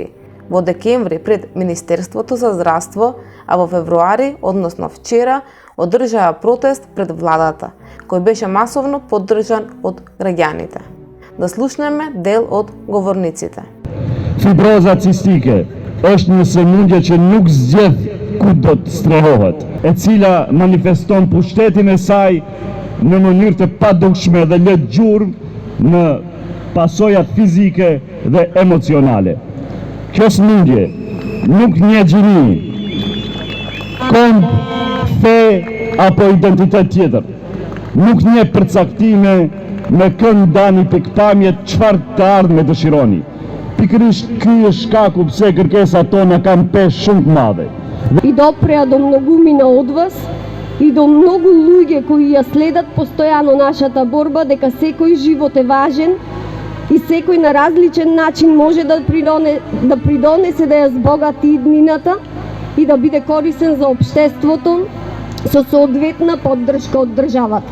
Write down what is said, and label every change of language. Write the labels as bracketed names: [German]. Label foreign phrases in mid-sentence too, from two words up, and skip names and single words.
[Macedonian] Во декември пред Министерството за здравство, а во февруари, односно вчера, одржаа протест пред владата, кој беше масовно поддржан од граѓаните. Да слушнеме дел од говорниците. [Albanian] Fibroza cistike është një sëmundje që nuk zgjedh ku do të strehohet, e cila manifeston pushtetin e saj në mënyrë të padukshme dhe lë gjurmë në pasojat fizike dhe emocionale. Kjo sëmundje nuk njeh gjini, komb, fe apo identitet tjetër. Nuk njeh përcaktime me kënd ndani pikpamjet çfarë të ardhme dëshironi. Pikërisht ky është shkaku pse kërkesat tona kanë peshë shumë të madhe. [Macedonian] И допреа до многумина од вас и до многу луѓе кои ја следат постојано нашата борба дека секој живот е важен и секој на различен начин може да придонесе да ја збогати иднината и да биде корисен за општеството со соодветна поддршка од државата.